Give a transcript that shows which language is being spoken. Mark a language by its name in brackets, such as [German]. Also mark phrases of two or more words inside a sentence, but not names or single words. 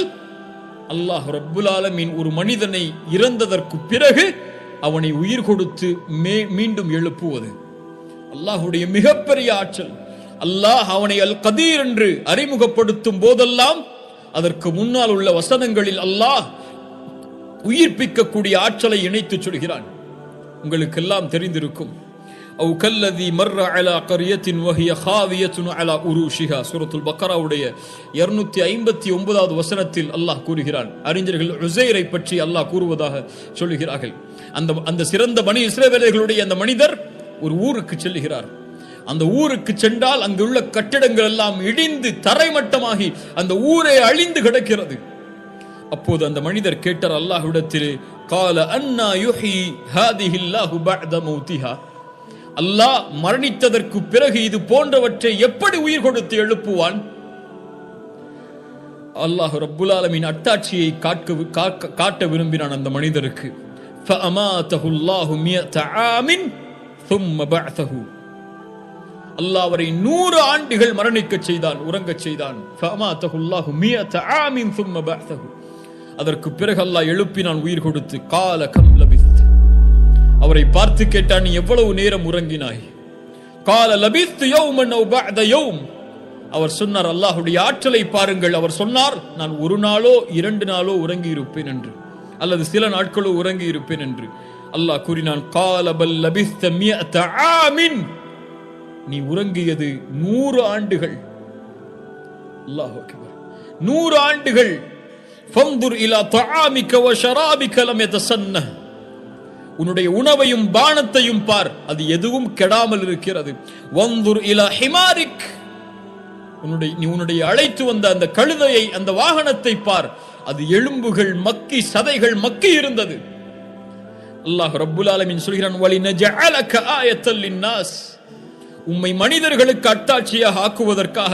[Arabic] الله رب العالمين [Tamil] ஒரு மனிதனை இறந்ததற்கு பிறகு அவனை உயிர் கொடுத்து மீண்டும் எழுப்புவது அல்லாஹ்வுடைய மிகப்பெரிய ஆற்றல். அல்லாஹ் அவனை அல் கதீர் என்று அறிமுகப்படுத்தும் போதெல்லாம் அதற்கு முன்னால் உள்ள வசனங்களில் அல்லாஹ் உயிர்ப்பிக்கக்கூடிய ஆற்றலை இணைத்து சொல்கிறான். உங்களுக்கு எல்லாம் தெரிந்திருக்கும். [Arabic] أو كالذي مر على قرية وهي خاوية على عروشها, [Tamil] சூரத்துல் பக்கராவுடைய 259வது வசனத்தில் அல்லாஹ் கூறுகிறான். அறிஞர்கள் உஸைரை பற்றி அல்லாஹ் கூறுவதாக சொல்லுகிறார்கள். அந்த சிறந்த பனி இஸ்ரவேலர்களுடைய அந்த மனிதர் ஒரு ஊருக்கு செல்லுகிறார். அந்த ஊருக்கு சென்றால் அங்குள்ள கட்டிடங்கள் எல்லாம் இடிந்து தரைமட்டமாகி அந்த ஊரே அழிந்து கிடக்கிறது. அப்போது அந்த மனிதர் கேட்டார் அல்லாஹ்விடத்திலே, [Arabic] قال أنا يحيي هذه الله بعد موتها, [Tamil] அல்லாஹ் மரணித்ததற்கு பிறகு இது போன்றவற்றை எப்படி உயிர் கொடுத்து எழுப்புவான்? [Arabic] الله رب العالمين [Tamil] அத்தாட்சியை காட்ட விரும்பினான் அந்த மனிதருக்கு. [Arabic] فأماته الله 100 عام ثم بعثه, [Tamil] அல்லாஹ் அவரை 100 ஆண்டுகள் மரணிக்க செய்தான், உறங்கச் செய்தான். [Arabic] فأماته الله 100 عام ثم بعثه, [Tamil] அதற்கு பிறகு அல்லாஹ் எழுப்பினான் உயிர் கொடுத்து. [Arabic] قال كم لبثت, [Tamil] அவரை பார்த்து கேட்டான், நீ எவ்வளவு நேரம் உறங்கினாய்? [Arabic] قال لبثت يوما أو بعد يوم, [Tamil] அவர் சொன்னார், அல்லாஹ்வுடைய ஆற்றலை பாருங்கள். அவர் சொன்னார், நான் ஒரு நாளோ 2 நாளோ உறங்கி இருப்பேன் என்று, அல்லது சில நாட்களோ உறங்கி இருப்பேன் என்று. அல்லாஹ் கூறினான், [Arabic] قال بل لبثت 100 عام, [Tamil] நீ உறங்கியது 100 ஆண்டுகள். [Arabic] الله أكبر, [Tamil] 100 ஆண்டுகள். [Arabic] فانظر إلى طعامك وشرابك لم يتسنه, [Tamil] உன்னுடைய உணவையும் பானத்தையும் பார், அது எதுவும் கெடாமல் இருக்கிறது. [Arabic] وانظر إلى حمارك, [Tamil] உன்னுடைய அழைத்து வந்த அந்த கழுதையை, அந்த வாகனத்தை பார், அது எலும்புகள் மக்கி, சதைகள் மக்கி இருந்தது. [Arabic] الله رب العالمين [Tamil] சொல்கிறான், [Arabic] ولنجعلك آية للناس, [Tamil] உம்மை மனிதர்களுக்கு அத்தாட்சியாக ஆக்குவதற்காக.